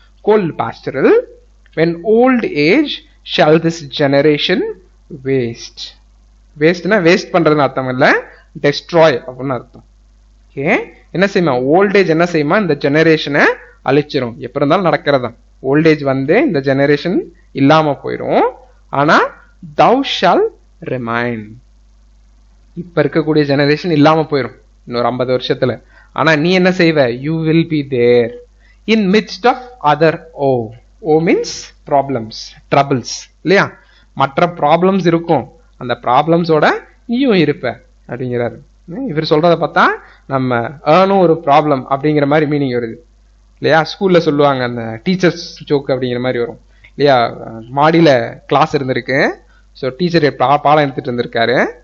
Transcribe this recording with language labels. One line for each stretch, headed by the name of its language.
English: Cold pastoral. when old age shall this generation waste.
Tamil: வேஸ்ட்னா waste பண்றதுன்னு அர்த்தம் இல்ல, டெஸ்ட்ராய் அப்படின்னு அர்த்தம். ஓகே, என்ன செய்யுமா? ஓல்டேஜ் என்ன செய்யுமா? இந்த ஜெனரேஷனை அழிச்சிரும். எப்ப இருந்தாலும் நடக்கிறதா. ஓல்டேஜ் வந்து இந்த ஜெனரேஷன் இல்லாம போயிடும். ஆனா
English: thou shall remain.
Tamil: இப்ப இருக்கக்கூடிய ஜெனரேஷன் இல்லாம போயிடும் இன்னொரு 50 வருஷத்துல. ஆனா நீ என்ன செய்வ?
English: you will be there in midst of other O means problems, troubles
Tamil: இல்லையா? மற்ற ப்ராப்ளம்ஸ் இருக்கும், அந்த ப்ராப்ளம்ஸோட நீயும் இருப்ப அப்படிங்கிறாரு. இவர் சொல்றத பார்த்தா நம்ம ஏர்னும் ஒரு ப்ராப்ளம் அப்படிங்கிற மாதிரி மீனிங் வருது இல்லையா? ஸ்கூல்ல சொல்லுவாங்க, அந்த டீச்சர்ஸ் ஜோக் அப்படிங்கிற மாதிரி வரும் இல்லையா? மாடியில கிளாஸ் இருந்திருக்கு. ஸோ டீச்சர் பாடம் எடுத்துட்டு இருந்திருக்காரு.